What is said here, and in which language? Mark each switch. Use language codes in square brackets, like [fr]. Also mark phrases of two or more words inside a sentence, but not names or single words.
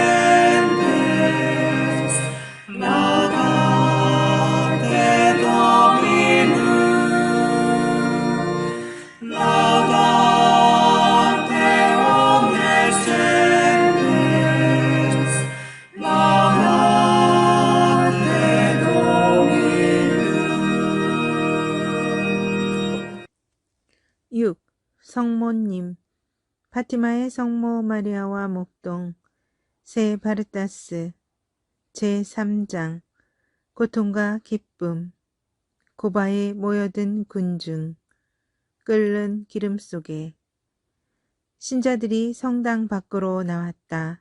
[la] gentes, laudate Dominum, laudate omnes gentes, laudate Dominum. 6. [ko] 성모님 파티마의 성모 마리아와 목동 세 바르타스 제3장 고통과 기쁨 고바에 모여든 군중 끓는 기름 속에 신자들이 성당 밖으로 나왔다.